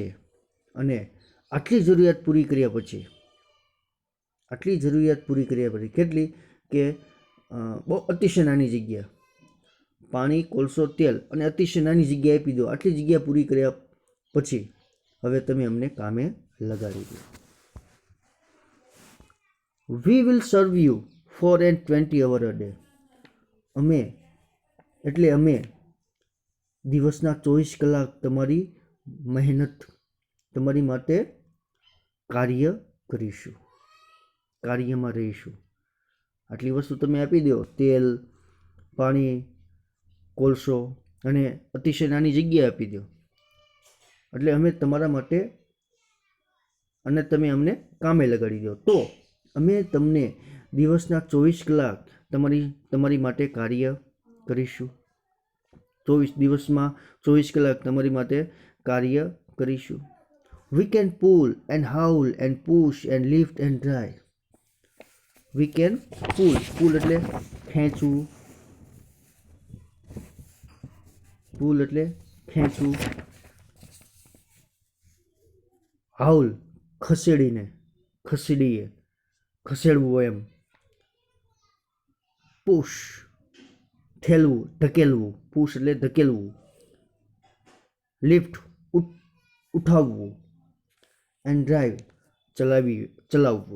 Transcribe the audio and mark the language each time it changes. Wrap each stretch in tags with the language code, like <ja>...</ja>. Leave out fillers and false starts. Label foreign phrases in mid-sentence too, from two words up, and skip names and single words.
<gu>અને આટલી જરૂરિયાત પૂરી કર્યા પછી કેટલી કે બહુ અતિશય નાની જગ્યા, પાણી, કોલસો, તેલ અને અતિશય નાની જગ્યા આપી દો. આટલી જગ્યા પૂરી કર્યા પછી હવે તમે અમને કામે લગાડી દો.</gu> <en>We will serve you 420 hours a day.</en> <gu>અમે દિવસના 24 કલાક તમારી માટે કાર્ય કરીશું, કાર્યમાં રહીશું. આટલી વસ્તુ તમે આપી દો, તેલ, પાણી, કોલસો અને અતિશય નાની જગ્યા આપી દો એટલે અમે તમારા માટે અને તમે અમને કામે લગાડી દો તો અમે તમને દિવસના 24 કલાક તમારી માટે કાર્ય કરીશું. 24 દિવસમાં 24 કલાક તમારી માટે કાર્ય કરીશું.</gu> <en>We can pull and howl and push and lift and drive. We can pull</en> <gu>એટલે ખેંચવું, howl ખસેડવું એમ, પુશ ધકેલવું, પુશ એટલે ધકેલવું, લિફ્ટ ઉઠાવવું,</gu> <en>and drive</en> <gu>ચલાવવું.</gu>